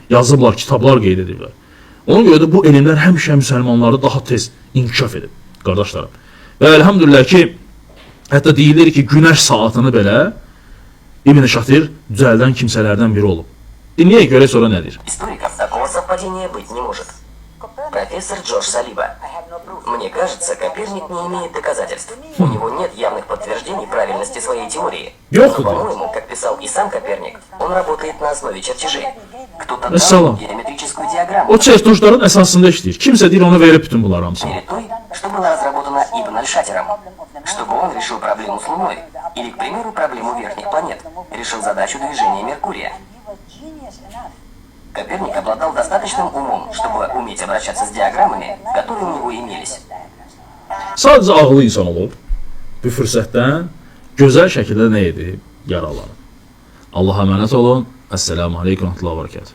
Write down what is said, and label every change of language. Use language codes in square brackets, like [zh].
[az] Yazıblar, kitablar qeyd ediblər. Ona görə də bu elmlər həmişə müsəlmanları daha tez inkişaf edib, qardaşlarım. Və elhamdülillah ki, hətta deyilir ki, günəş saatını belə İbn Şatir düzəldən kimsələrdən biri olub. Dinləyək görə sonra nədir? [ru] историков такого совпадения быть не может. Профессор Джордж Салиба. Мне кажется, Коперник не имеет доказательств. У него нет явных подтверждений правильности своей теории. Но, по-моему, как писал и сам Коперник, он работает на основе чертежей. Кто-то дал геометрическую диаграмму. [az] O çertujların əsasında işləyir. Kimsə deyir, onu verib bütün bunlar hamısını. [ru] Перед той, что была разработана Ибн Аль-Шатиром, чтобы он решил проблему с Луной, или, к примеру, проблему верхних планет, решил задачу движения Меркурия. Коперник обладал достаточным умом, чтобы уметь обращаться с диаграммами, которые у него imелись. [az] Sadəcə ağıllı insan olub, bu fürsətdən gözəl şəkildə nə edib? Yararlanıb. Allaha əmanət olun. Əssəlamu aleykum və rəhmətullah və bərəkətuh.